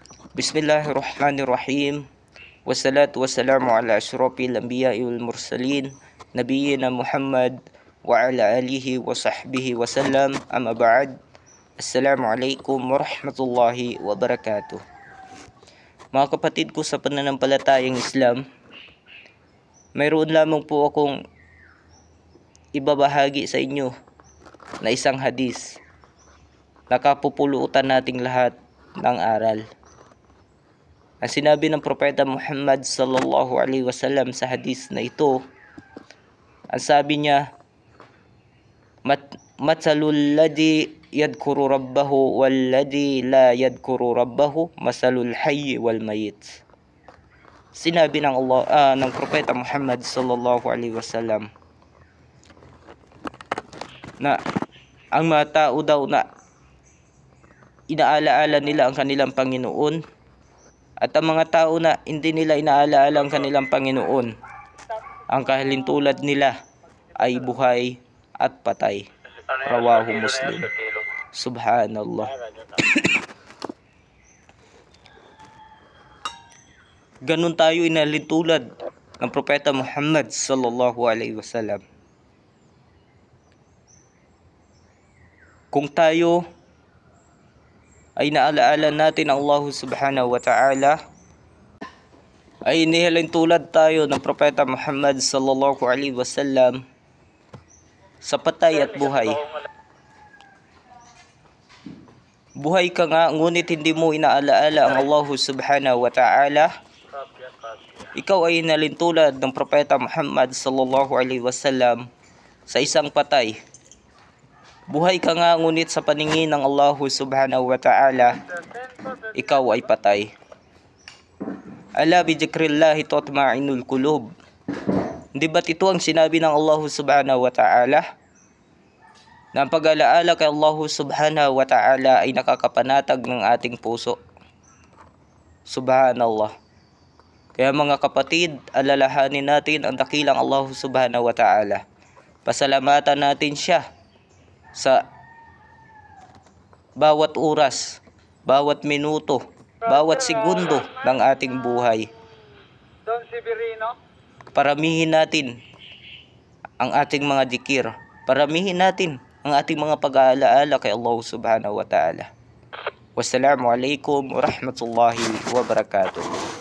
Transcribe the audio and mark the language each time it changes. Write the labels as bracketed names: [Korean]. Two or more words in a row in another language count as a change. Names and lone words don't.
[Arabic] بسم الله الرحمن الرحيم. والصلاة والسلام على أشرف الأنبياء والمرسلين نبينا محمد وعلى آله وصحبه وسلم. أما بعد. السلام عليكم ورحمة الله وبركاته. [Filipino] Mga kapatid ko sa pananampalatayang Islam, mayroon lamang po akong ibabahagi sa inyo na isang hadis na kapupulutan nating lahat ng aral. Ang sinabi ng Propeta Muhammad [Arabic] صلى الله عليه وسلم [Filipino] sa hadis na ito, ang sabi niya, [Arabic] مثل الذي يذكر ربه والذي لا يذكر ربه مثل الحي والميت. [Filipino] Sinabi ng ng Propeta Muhammad [Arabic] صلى الله عليه وسلم [Filipino] na ang mga tao daw na inaalaala nila ang kanilang Panginoon at ang mga tao na hindi nila inaalaala ang kanilang Panginoon, ang kahalintulad nila ay buhay at patay. [Arabic] رواه مسلم. سبحان الله. [Filipino] Ganun tayo inalintulad ng Propeta Muhammad [Arabic] صلى الله عليه وسلم. [Filipino] Kung tayo ay naalaala natin ang Allah [Arabic] سبحانه وتعالى, [Filipino] ay inihalintulad tayo ng Propeta Muhammad [Arabic] صلى الله عليه وسلم [Filipino] sa patay at buhay. Buhay ka nga, ngunit hindi mo inaalaala ang Allah [Arabic] سبحانه وتعالى. [Filipino] Ikaw ay inalintulad ng Propeta Muhammad [Arabic] صلى الله عليه وسلم [Filipino] sa isang patay. Buhay ka nga, ngunit sa paningin ng Allah [Arabic] سبحانه وتعالى, [Filipino] ikaw ay patay. [Arabic] ألا بذكر الله تطمئن القلوب. [Filipino] Di ba't ito ang sinabi ng Allah [Arabic] سبحانه وتعالى? [Filipino] Na ang pag-alaala kay Allah [Arabic] سبحانه وتعالى [Filipino] ay nakakapanatag ng ating puso. Subhanallah. Kaya mga kapatid, alalahanin natin ang dakilang Allah [Arabic] سبحانه وتعالى. [Filipino] Pasalamatan natin siya sa bawat oras, bawat minuto, bawat segundo ng ating buhay. Paramihin natin ang ating mga dikir. Paramihin natin ang ating mga pag-aalaala kay Allah [Arabic] سبحانه وتعالى. والسلام عليكم ورحمة الله وبركاته.